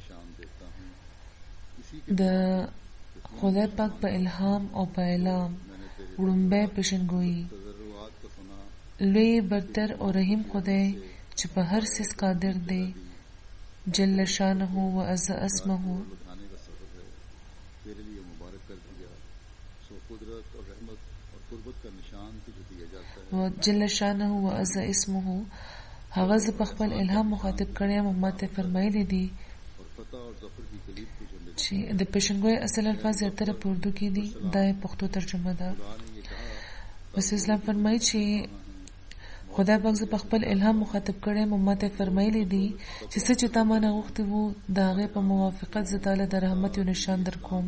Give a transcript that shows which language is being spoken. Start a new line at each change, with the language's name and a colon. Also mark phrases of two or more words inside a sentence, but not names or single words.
Pashto: د خدای پاک په الهام او په اعلام وړومبی پیشنګویي لوی برتر او رحیم خدای چې په هر څیز قادر دی
Arabic: جل شانه و عز اسمه
Urdu: بتانے کا سبب ہے تیرے لیے مبارک کر دیا سو قدرت اور رحمت اور قربت کا نشان تجھے دیا جاتا ہے.
Arabic: و جل شانه و عز اسمه
Pashto: هغه زه په خپل الهام مخاطب کړی یم او ماته فرمایلی دي
Urdu: اور فتح اور ظفر کی کلیب تجھے مل
Pashto: چې د پیشنګویۍ اصل الفاظ زیاتره په اردو کې دي. دا یې پښتو ترجمه ده. بس اسلام فرمایي چې خدای پاک زه په خپل الهام مخاطب کړی یم او ماته فرمایلی دي چې څه چې تا مانه غوښتي وو د هغې په موافقت زه تاله د رحمت یو نشان در کوم.